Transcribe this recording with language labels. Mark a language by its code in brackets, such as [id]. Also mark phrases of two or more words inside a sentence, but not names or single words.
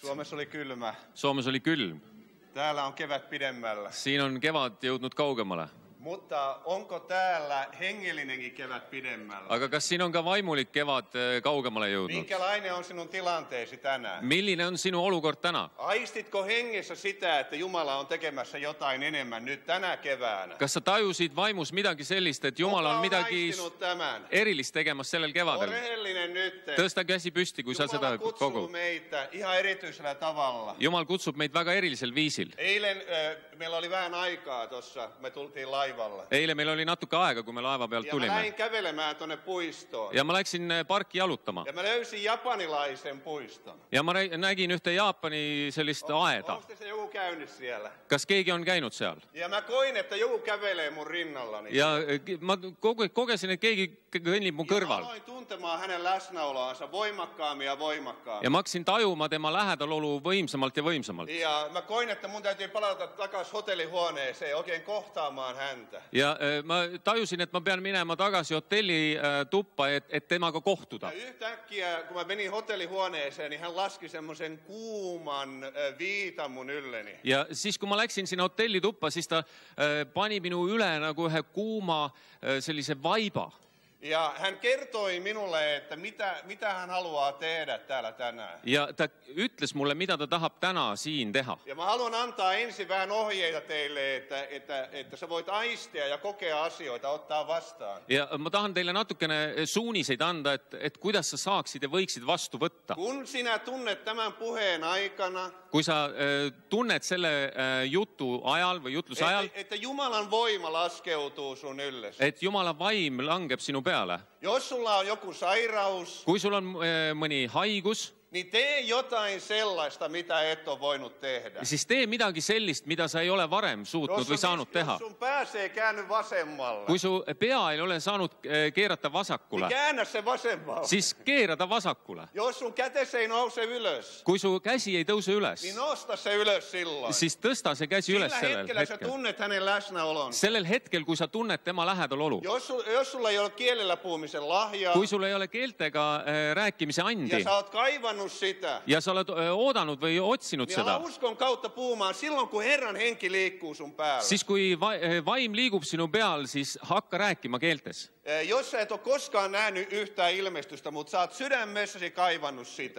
[fi] Suomessa oli kylmä. [et] Soomes oli külm. [fi] Täällä on kevät pidemmällä. [et] Siin on kevad jõudnud kaugemale. [fi] Mutta onko täällä hengellinenkin kevät pidemmällä? [et] aga kas siin on ka vaimulik kevad kaugemale jõudnud? [fi] Minkälainen on sinun tilanteesi tänään? [et] Milline on sinu olukord täna? [fi] Aistitko hengessä sitä, että Jumala on tekemässä jotain enemmän nyt tänä keväänä? [et] Kas sa tajusid vaimus midagi sellist, et Jumal on midagi [fi] aistinut tämän? [et] erilist tegemas sellel [fi] Ole [et] kevadel? [fi] rehellinen nyt. [et] Tõsta käsi püsti, kui sa [fi] Jumala [et] seda [fi] kutsuu [et] kogud. [fi] meitä ihan erityisellä tavalla. [et] Jumal kutsub meid väga erilisel viisil. [fi] Eilen meillä oli vähän aikaa tuossa, me tultiin laivalle. [et] Eile meil oli natuke aega, kui me laeva pealt [fi] Ja mä [et] tulime. [fi] lähdin kävelemään tonne puistoon. [et] Ja ma läksin parki jalutama. [fi] Ja mä löysin japanilaisen puiston. [et] Ja ma nägin ühte Jaapani sellist aeda. [fi] Onko se joku käynyt siellä? [et] Kas keegi on käinud seal? [fi] Ja mä koin, että joku kävelee mun rinnallani. [et] Ja ma kogesin, et keegi kõnnib mu [fi] Ja mä [et] kõrval. [fi] aloin tuntemaan hänen läsnäoloansa voimakkaammin ja voimakkaammin. [et] Ja ma hakkasin tajuma tema lähedalolu võimsamalt ja võimsamalt. [fi] Ja mä koin, että mun täytyy palata takaisin hotellihuoneeseen oikein kohtaamaan häntä. [et] Ja ma tajusin, et ma pean minema tagasi hotelli tuppa, et temaga kohtuda. [fi] Ja yhtäkkiä, kun mä menin hotellihuoneeseen, niin hän laski semmoisen kuuman viitan mun ylleni. [et] Ja siis, kui ma läksin sinna hotelli tuppa, siis ta pani minu üle nagu ühe kuuma sellise vaiba. [fi] Ja hän kertoi minulle, että mitä hän haluaa tehdä täällä tänään. [et] Ja ta ütles mulle, mida ta tahab täna siin teha. [fi] Ja mä haluan antaa ensin vähän ohjeita teille, että sä voit aistia ja kokea asioita, ottaa vastaan. [et] Ja ma tahan teile natukene suuniseid anda, et kuidas sa saaksid ja võiksid vastu võtta. [fi] Kun sinä tunnet tämän puheen aikana, [et] Kui sa tunned selle jutu ajal või jutluse ajal, [fi] että Jumalan voima laskeutuu sun yllesi. [et] et Jumala vaim langeb sinu peale. [fi] Jos sulla on joku sairaus, [et] Kui sul on mõni haigus, [fi] niin tee jotain sellaista, mitä et ole voinut tehdä. [et] siis tee midagi sellist, mida sa ei ole varem suutnud või saanud teha. [fi] Jos sun pääsee käänny vasemmalle, [et] Kui su pea ei ole saanud keerata [fi] niin [et] vasakule, [fi] käännä se vasemmalle. [et] siis keera ta vasakule. [fi] Jos sun kätes ei nouse ylös, [et] Kui su käsi ei tõuse üles, [fi] niin nosta se ylös silloin. [et] siis tõsta see käsi üles [fi] Sillä [et] sellel [fi] hetkellä sä [et] hetkel. [fi] tunnet hänen läsnäolonsa. [et] Sellel hetkel, kui sa tunned tema lähedalolu. [fi] Jos sulla ei ole kielellä puhumisen lahjaa, [et] Kui sul ei ole keeltega rääkimise [fi] ja [et] andi [fi] sä oot kaivannut sitä, [et] ja sa oled oodanud või otsinud [fi] niin ala [et] seda, [fi] uskon kautta puhumaan silloin, kun Herran henki liikkuu sun päällä. [et] siis kui vaim liigub sinu peal, siis hakka rääkima keeltes. [fi] Jos sä et ole koskaan nähnyt yhtään ilmestystä, mutta sä oot sydämessäsi kaivannut sitä,